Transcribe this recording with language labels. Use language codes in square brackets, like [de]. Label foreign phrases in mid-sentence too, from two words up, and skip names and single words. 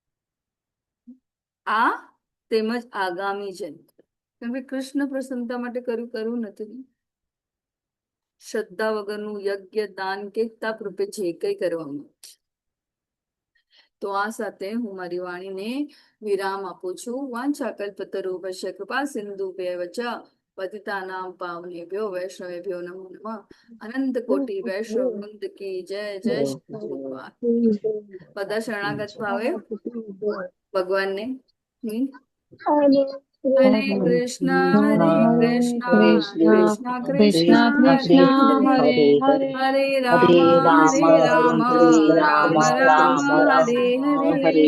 [gu] આ તેમજ આગામી જન્મ, કેમ કે કૃષ્ણ પ્રસન્નતા માટે કરવું નથી. શ્રદ્ધા વગરનું યજ્ઞ દાન કે તપ રૂપે જે કઈ કરવામાં આવે છે. તો આ સાથે હું મારી વાણીને વિરામ આપું છું. [sa] वांछाकल्पतरुभ्यश्च कृपा सिंधुभ्यैव च पतितानां पावनेभ्यो वैष्णवेभ्यो नमो नमः. [gu] અનંત કોટિ વૈષ્ણવ વૃંદ કી જય. જય શ્રી ભગવાન. બધા શરણાગત ભાવે ભગવાનને હરે કૃષ્ણ કૃષ્ણ કૃષ્ણ કૃષ્ણ હરે હરે હરે રામ રામ રામ હરે હરે.